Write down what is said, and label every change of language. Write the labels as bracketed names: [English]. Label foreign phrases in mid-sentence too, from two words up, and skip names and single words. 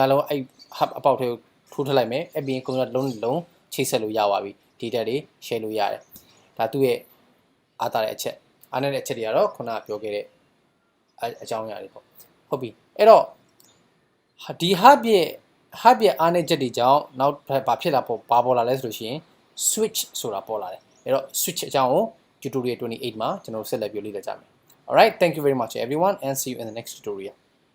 [Burmese] လုံးအဲ့ hub အပေါက်ထဲကိုထိုးထည့်လိုက်မယ်အဲ့ပြီးရင် computer လုံးချိတ်ဆက်လို့ရပါပြီ data တွေ share လို့ရတယ်ဒါသူ့ရဲ့အားသာတဲ့အချက်အားနည်းတဲ့အချက်တွေကတော့ခုနကပြောခဲ့တဲ့အကြောင်းအရာတွေပေါ့ဟုတ်ပြီအဲ့တော့ဒီ hub ရဲ့အားနည်းချက်တွေကြောင့်နောက်ဘာဖြစ်လာပေါ့ဘာပေါ်လာလဲဆိုလို့ရှိရင် switch ဆိုတာပေါ်လာတယ်အဲ့တော့ switch အကြောင်းကို tutorial 28မှာကျွန်တော်ဆက်လက်ပြောလေ့လာကြမယ် [English] Alright, thank you very much everyone and see you in the next tutorial.